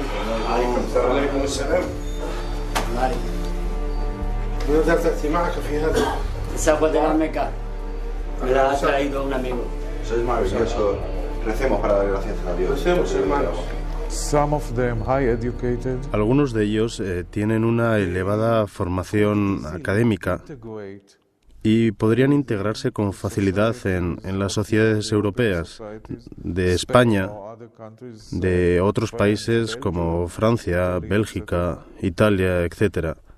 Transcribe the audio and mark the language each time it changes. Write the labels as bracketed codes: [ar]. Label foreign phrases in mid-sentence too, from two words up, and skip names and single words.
[ar] وعليكم السلام. ماذا تأتي معك في هذا؟ سوف أدعمك. [es] Me la ha traído un amigo. Sois maravillosos. Recemos para dar gracias a Dios. Recemos, hermanos. Algunos de ellos tienen una elevada formación académica y podrían integrarse con facilidad en las sociedades europeas, de España, de otros países como Francia, Bélgica, Italia, etc.